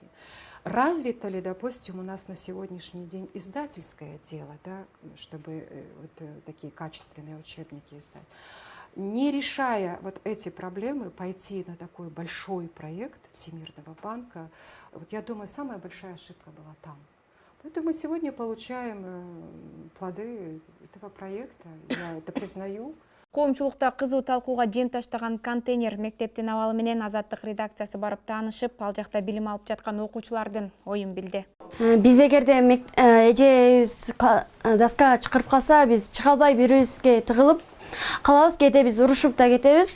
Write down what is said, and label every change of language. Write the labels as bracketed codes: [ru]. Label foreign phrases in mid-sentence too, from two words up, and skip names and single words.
[ru] Развито ли, допустим, у нас на сегодняшний день издательское дело, да, чтобы вот такие качественные учебники издать? Не решая вот эти проблемы, пойти на такой большой проект Всемирного банка, вот я думаю, самая большая ошибка была там. Поэтому мы сегодня получаем плоды этого проекта, я это признаю. [ky] Коомчулукта кызуу талкууга жем таштаган контейнер мектептин абалы менен Азаттык редакциясы барып таанышып, ал жакта билим алып жаткан окуучулардын оюн билди. Биз эгерде эжебиз доскага чакырып калса, биз чыга албай бирибизге тыгылып калабыз, кээде биз урушуп да кетебиз.